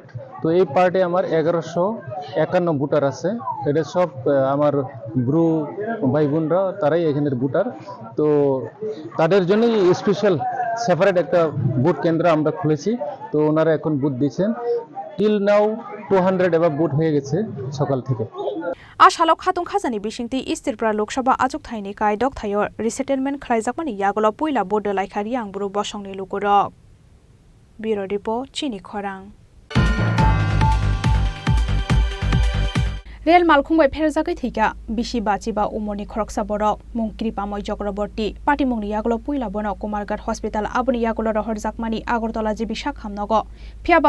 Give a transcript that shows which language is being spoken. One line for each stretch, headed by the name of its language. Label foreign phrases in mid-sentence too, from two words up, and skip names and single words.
Bangla: তো এই পার্টে আমার 1151 ভোটার আছে। এটা সব আমার ব্রু ভাই বোনরা তারাই এখানের ভোটার। তো তাদের জন্যই স্পেশাল সেপারেট একটা ভোট কেন্দ্র আমরা খুলেছি। তো ওনারা এখন ভোট দিচ্ছেন।
English: till now
Bangla: 200 এবার ভোট হয়ে গেছে সকাল থেকে।
Kok Borok: आसालाव खातुं खाजानि बिसिंति इस्तिरपुरा लोकसभा आजुकथायनि काय दगथायो रिसेटलमेन्ट खालायजाकमानि यागल पुइला बोर्ड लाइखा रियांबुरु बसंनि लुगुरक ब्युरो रिपोर्ट चिनि खरां। रेल मालखुंबाय फेरजाकै थैका बिसि बाचिबा उमरनि खरकसा बरक मुं कृपामय चक्रवर्ती पाटिमुंनि यागल पुइला बन कुमारघाट हस्पिटाल आबनि यागल रहर जाकमानि आगरतला जिबि साखामनग फियाबा